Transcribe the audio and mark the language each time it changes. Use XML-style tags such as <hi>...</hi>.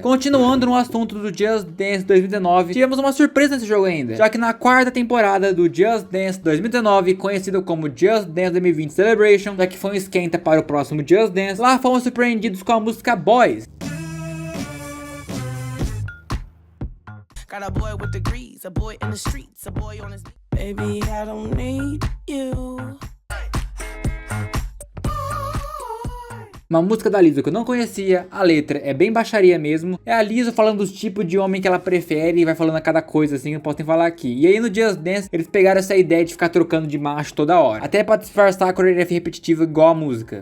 <pt>Continuando no assunto do Just Dance 2019, tivemos uma surpresa nesse jogo ainda, já que na quarta temporada do Just Dance 2019, conhecido como Just Dance 2020 Celebration, já que foi um esquenta para o próximo Just Dance, lá fomos surpreendidos com a música Boys.</pt> <en>Got a boy with degrees, a boy in the streets, a boy on his baby, I don't need you.</en> <pt>Uma música da Lizzo que eu não conhecia, a letra é bem baixaria mesmo. É a Lizzo falando dos tipos de homem que ela prefere e vai falando a cada coisa assim, eu posso nem falar aqui. E aí no Just Dance eles pegaram essa ideia de ficar trocando de macho toda hora, até pra disfarçar a coreografia repetitiva igual a música.</pt>